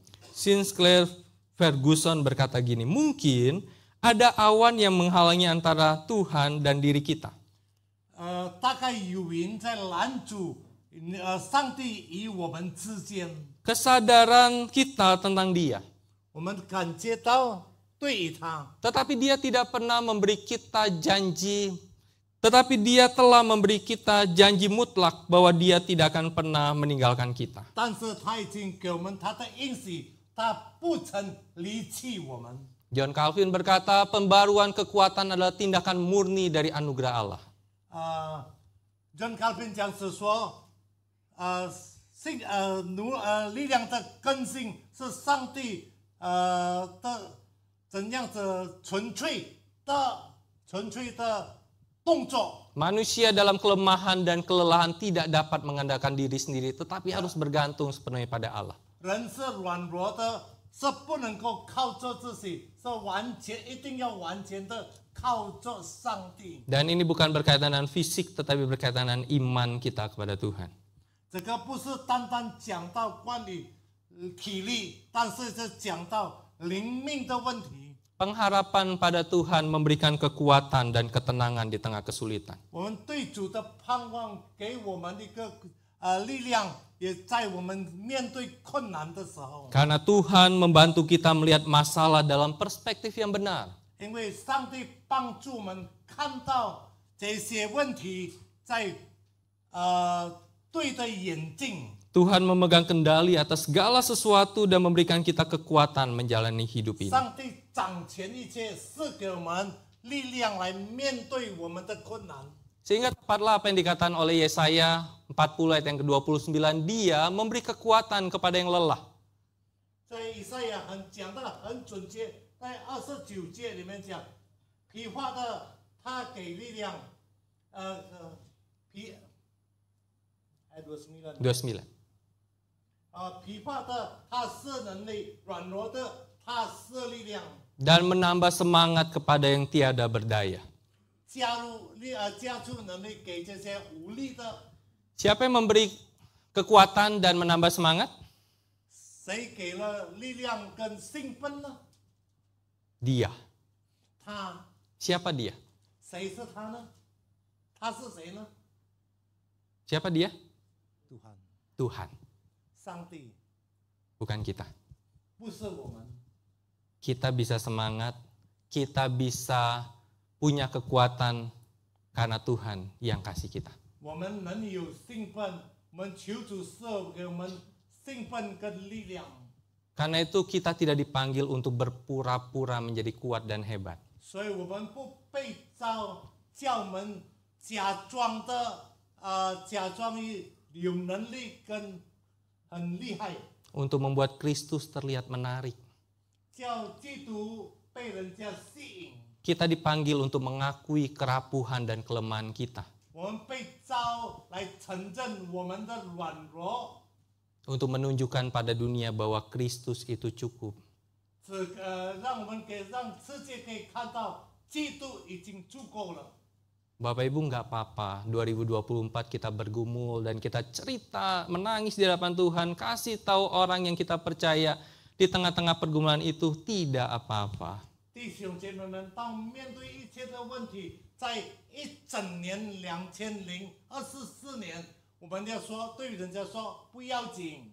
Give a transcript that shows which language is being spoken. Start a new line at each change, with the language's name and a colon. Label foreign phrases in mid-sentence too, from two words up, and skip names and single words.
Indonesian: Sinclair Ferguson berkata gini, mungkin ada awan yang menghalangi antara Tuhan dan diri kita.
Chinese: 大概有云在拦阻上帝与我们之间。
Indonesian: Kesadaran kita tentang Dia.
Chinese: 我们感觉到对于他，
Indonesian: Tetapi Dia tidak pernah memberi kita janji. Tetapi Dia telah memberi kita janji mutlak bahwa Dia tidak akan pernah meninggalkan kita.
Chinese: 但是他已经给我们他的应许，他不曾离弃我们。
Indonesian: John Calvin berkata, pembaruan kekuatan adalah tindakan murni dari anugerah Allah.
Chinese: John Calvin 讲是说，力量的更新是上帝的怎样子纯粹的动作。
Indonesian: Manusia dalam kelemahan dan kelelahan tidak dapat mengandalkan diri sendiri, tetapi harus bergantung sepenuhnya pada Allah.
Chinese: 人是软弱的，是不能够靠着自己，是一定要完全的靠着上帝。
Indonesian: Dan ini bukan berkaitan dengan fisik, tetapi berkaitan dengan iman kita kepada Tuhan.
Chinese: 这个不是单单讲到关于体力，但是是讲到灵命的问题。
Indonesian: Pengharapan pada Tuhan memberikan kekuatan dan ketenangan di tengah kesulitan.
Chinese: 我们对主的盼望给我们一个力量，也在我们面对困难的时候。
Indonesian: Karena Tuhan membantu kita melihat masalah dalam perspektif yang benar.
Chinese: 因为上帝帮助我们看到这些问题在对的眼睛。
Indonesian: Tuhan memegang kendali atas segala sesuatu dan memberikan kita kekuatan menjalani hidup ini.
Chinese: 上帝掌权一切，是给我们力量来面对我们的困难。
Indonesian: Sehingga tepatlah apa yang dikatakan oleh Yesaya 40 ayat yang ke-29, dia memberi kekuatan kepada yang lelah.
Chinese: 所以以赛亚讲得很准确，在29节里面讲，疲乏的他给力量 29. 疲乏的他施能力，软弱的他施力量，
Indonesian: Dan menambah semangat kepada yang tiada berdaya.
Chinese: 加注能力给这些无力的。
Indonesian: Siapa yang memberi kekuatan dan menambah semangat?
Chinese: 谁给了力量跟兴奋呢？
Indonesian: Dia.
Chinese: 他。
Indonesian: Siapa dia?
Chinese: 谁是他呢？他是谁呢？
Indonesian: Siapa dia? Tuhan. Tuhan,
Chinese: 上帝，
Indonesian: bukan kita.
Chinese: 不是我们。
Indonesian: Kita bisa semangat, kita bisa punya kekuatan karena Tuhan yang kasih kita.
Chinese: 我们能有兴奋，我们求主赐给我们兴奋跟力量。
Indonesian: Karena itu kita tidak dipanggil untuk berpura-pura menjadi kuat dan hebat.
Chinese: 所以我们不被叫我们假装有能力跟很厉害，
Indonesian: Untuk membuat Kristus terlihat menarik.
Chinese: 叫基督被人家吸引。
Indonesian: Kita dipanggil untuk mengakui kerapuhan dan kelemahan kita.
Chinese: 我们被召来承认我们的软弱，
Indonesian: Untuk menunjukkan pada dunia bahwa Kristus itu cukup.
Chinese: 让世界可以看到基督已经足够了。
Indonesian: Bapak Ibu nggak apa-apa, 2024 kita bergumul dan kita cerita, menangis di hadapan Tuhan, kasih tahu orang yang kita percaya di tengah-tengah pergumulan itu tidak apa-apa.
Chinese: 弟兄姐妹们，当面对一切的问题，在一整年2024年，我们要说对人家说不要紧，